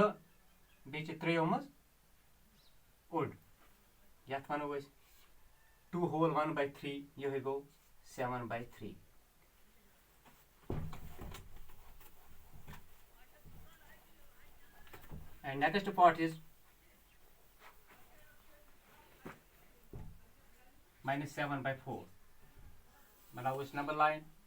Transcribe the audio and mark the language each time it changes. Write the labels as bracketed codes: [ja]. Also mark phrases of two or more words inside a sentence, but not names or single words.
[ks] बे 3 मज ओड ये वनो 2 whole 1/3 ये गो 7/3 [en] and next part is -7/4 [ks] बनाओ इस [en] number line